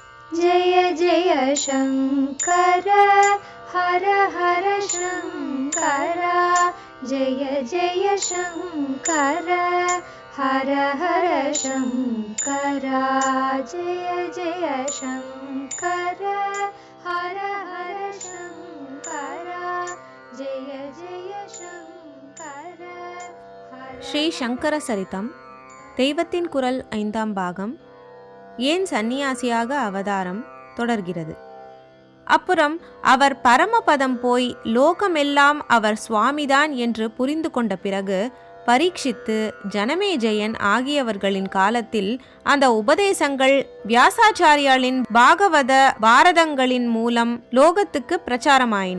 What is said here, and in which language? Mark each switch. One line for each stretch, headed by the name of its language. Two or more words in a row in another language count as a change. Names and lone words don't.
Sanskrit: जय जय शङ्कर हर हर शङ्कर जय जय शङ्कर हर हर शङ्कर जय जय शङ्कर हर हर शङ्कर जय जय शङ्कर
Tamil: ஸ்ரீ சங்கர சரிதம் தெய்வத்தின் குரல் 5ஆம் பாகம் ஏன் சந்நியாசியாக அவதாரம் தொடர்கிறது. அப்புறம் அவர் பரமபதம் போய் லோகமெல்லாம் அவர் சுவாமிதான் என்று புரிந்து கொண்ட பிறகு பரீட்சித்து ஜனமேஜயன் ஆகியவர்களின் காலத்தில் அந்த உபதேசங்கள் வியாசாச்சாரியாலின் பாகவத பாரதங்களின் மூலம் லோகத்துக்கு பிரச்சாரமாயின.